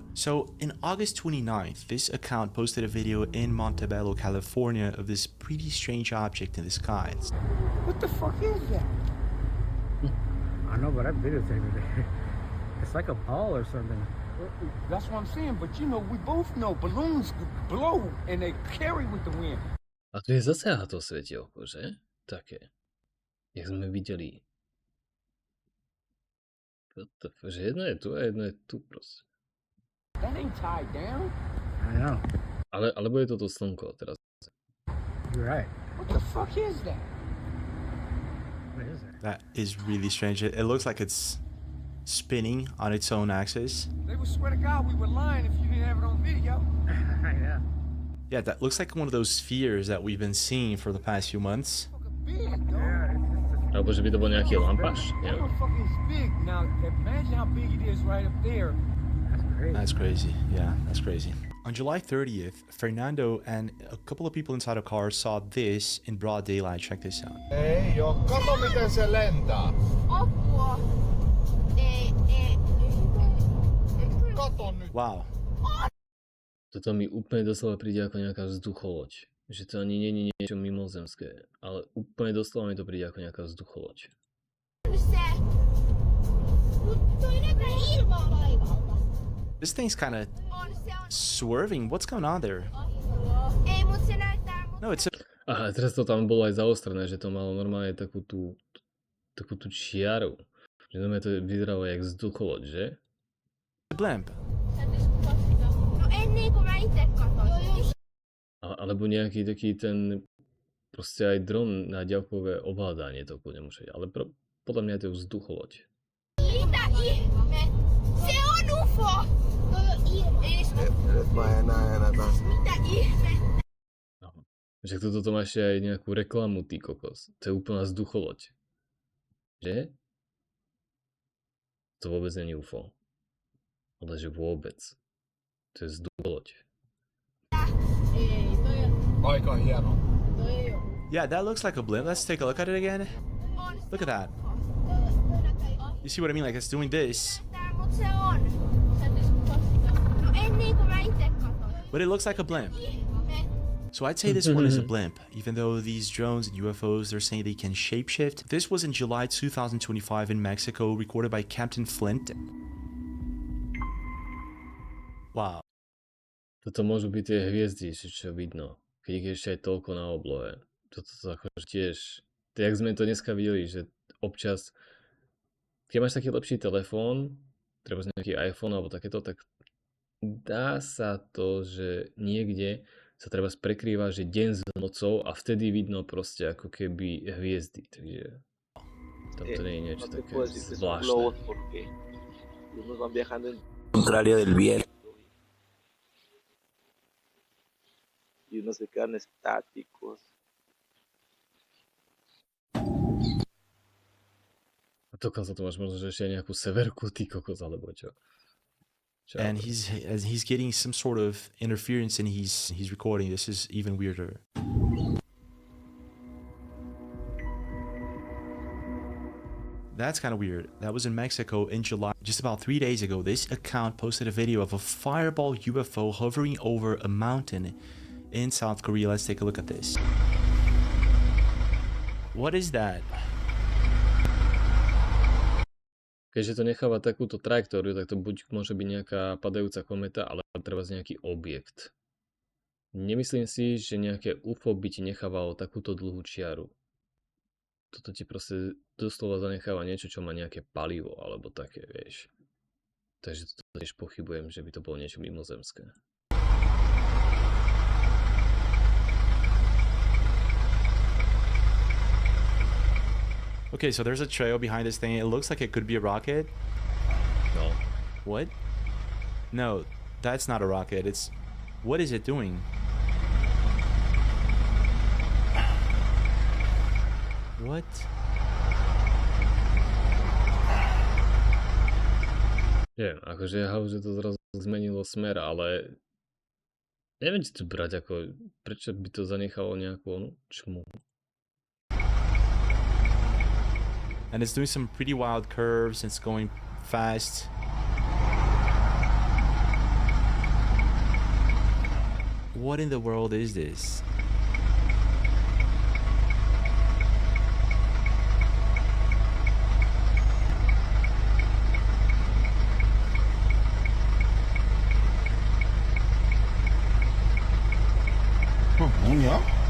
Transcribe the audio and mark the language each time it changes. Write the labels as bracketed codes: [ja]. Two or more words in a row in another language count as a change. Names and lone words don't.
[en] So in August 29th, this account posted a video in Montebello, California of this pretty strange object in the skies. What the fuck is that? I know, but I'm videotaping it. It's like a ball or something. That's what I'm saying, but you know, we both know balloons blow and they carry with the wind. [sk] A tu je zase to svetielko, že? Také. Jak sme videli. Že jedno je tu a jedno je tu proste. [en] That ain't tied down. I know. [sk] Alebo je toto slnko teraz. [en] You're right. What the fuck is that? What is it? That is really strange. It looks like it's spinning on its own axis. They would swear to God we were lying if you didn't have it on video. Yeah. Yeah, that looks like one of those spheres that we've been seeing for the past few months. [sk] Alebo že by to bol nejaký lampáš. [en] That motherfucker is big. Now imagine how big it is right up there. crazy. That's crazy. Yeah, that's crazy. On July 30th, Fernando and a couple of people inside a car saw this in broad daylight. Check this out. [fi] Ei oo, kato miten se lentää. Apua. Kato nyt. [en] Wow. [sk] Toto mi úplne doslova príde ako nejaká vzducholoď. Že to ani nie je niečo mimozemské, ale úplne doslova mi to príde ako nejaká vzducholoď. [en] This thing's kind of swerving. What's going on there? No, it's a... [sk] Aha, teraz to tam bolo aj zaostrené, že to malo normálne takú tú čiaru. Že normálne to vyzeralo jak vzducholoď, že? [en] blimp. [sk] Alebo nejaký taký ten proste aj dron na ďalkové ovládanie to kľudne môže. Ale podľa mňa je to vzducholoď. [fi] Se on UFO! Nyt mä enää taas. Mitä ihme? [sk] Že toto má ešte aj nejakú reklamu, ty kokos. To je úplná vzducholoď. Že? To vôbec není UFO. Ale že vôbec. To je vzducholoď. [fi] Aika hieno. [en] Yeah, that looks like a blimp. Let's take a look at it again. Look at that. You see what I mean? Like it's doing this. But it looks like a blimp. So I'd say this one is a blimp, even though these drones and UFOs, they're saying they can shapeshift. This was in July 2025 in Mexico, recorded by Captain Flint. Wow. [sk] Toto môžu byť tie hviezdy, čo vidno. Keď ich je ešte aj toľko na oblohe. Toto akože tiež... Jak sme to dneska videli, že občas... Keď máš taký lepší telefón, treba nejaký iPhone alebo takéto, tak dá sa to, že niekde sa treba prekrýva, že deň s nocou a vtedy vidno proste ako keby hviezdy. Takže tam to nie je niečo také zvláštne. [es] Contrario del viento y unos se quedan estáticos. [sk] A dokonca to máš možno, že ešte aj nejakú severku, ty kokos, alebo čo. [en] And he's getting some sort of interference and he's recording. This is even weirder. That's kind of weird. That was in Mexico in July. Just about 3 days ago, this account posted a video of a fireball UFO hovering over a mountain in South Korea. Let's take a look at this. What is that? [sk] Keďže to necháva takúto trajektóriu, tak to buď môže byť nejaká padajúca kometa, ale treba z nejaký objekt. Nemyslím si, že nejaké UFO by ti nechávalo takúto dlhú čiaru. Toto ti proste doslova zanecháva niečo, čo má nejaké palivo, alebo také, vieš. Takže to tiež pochybujem, že by to bolo niečo mimozemské. [en] Okay, so there's a trail behind this thing. It looks like it could be a rocket. No. What? No, that's not a rocket. It's... What is it doing? What? [sk] Neviem, akože ja že to zrazu zmenilo smer, ale neviem, či to brať ako... Prečo by to zanechalo nejakú čmu? [en] And it's doing some pretty wild curves. It's going fast. What in the world is this? [ko] 뭐냐?